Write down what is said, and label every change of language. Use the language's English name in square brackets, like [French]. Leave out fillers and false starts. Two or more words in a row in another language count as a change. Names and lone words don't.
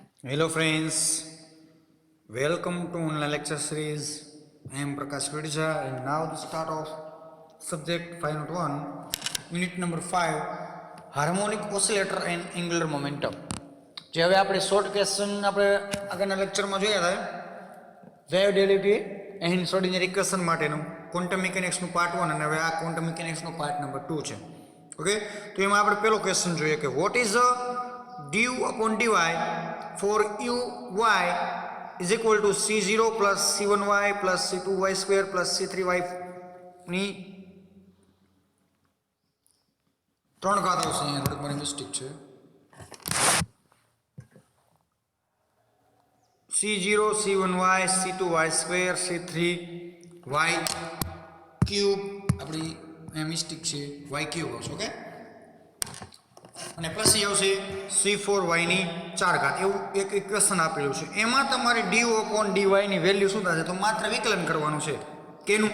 [English] Hello friends, welcome to online lecture series. I am Prakash Vidja and now the start of subject 5.1, unit number 5, Harmonic Oscillator and Angular Momentum. [Gujarati] જે હવે આપણે [English] short question [Gujarati] આપણે આગળના લેક્ચરમાં જોયા હતા [English] wave derivative and Schrödinger equation [Gujarati] માટેનું [English] quantum mechanics part 1 [Gujarati] અને હવે આ [English] quantum mechanics part number 2 [Gujarati] છે. ઓકે, તો એમાં આપણે પહેલો ક્વેશ્ચન જોઈએ કે [English] what is du upon dy for uy is equal to c0 plus c1y plus c2y square plus c3y [Gujarati] ની ત્રણ ઘાત આવશે. અહીંયા થોડીક મારી મિસ્ટેક છે. [English] c0 c1y c2y square c3y cube [Gujarati] આપણી અહીંયા મિસ્ટેક છે [English] y cube [Gujarati] આવશે. ઓકે, અને પ્લસ એ આવશે c4y ની 4 ઘાત. એવું એક ઇક્વેશન આપેલું છે. એમાં તમારે [English] du upon dy [Gujarati] ની વેલ્યુ શું થશે તો માત્ર વિકલન કરવાનું છે. કેનું?